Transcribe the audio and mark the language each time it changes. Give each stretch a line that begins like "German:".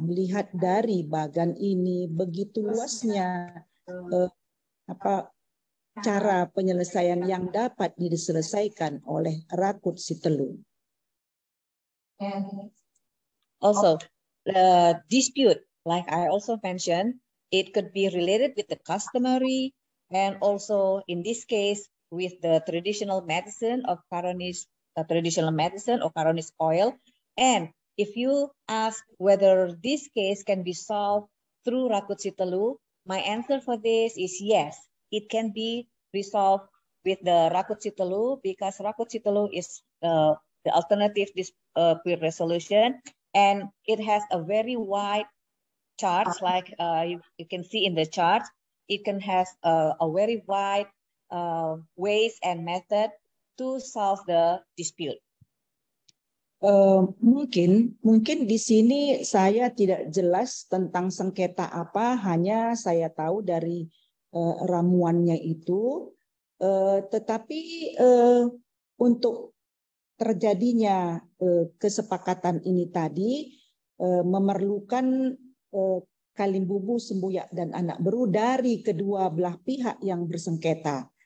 Indonesian: Melihat dari bagan ini begitu luasnya cara penyelesaian yang dapat diselesaikan oleh Rakut Sitelu.
English: Also, the dispute, like I also mentioned, it could be related with the customary and also in this case with the traditional medicine of Karonis, traditional medicine or Karonis oil. And if you ask whether this case can be solved through Rakut Sitelu, my answer for this is yes, it can be resolved with the Rakut Sitelu, because Rakut Sitelu is the alternative dispute resolution, and it has a very wide charts, like you can see in the chart. It can has a very wide ways and method to solve the dispute.
Indonesian: Mungkin di sini saya tidak jelas tentang sengketa apa, hanya saya tahu dari ramuannya itu, tetapi untuk terjadinya kesepakatan ini tadi memerlukan Kalimbubu, Sembuyak, dan Anak Beru dari kedua belah pihak yang bersengketa.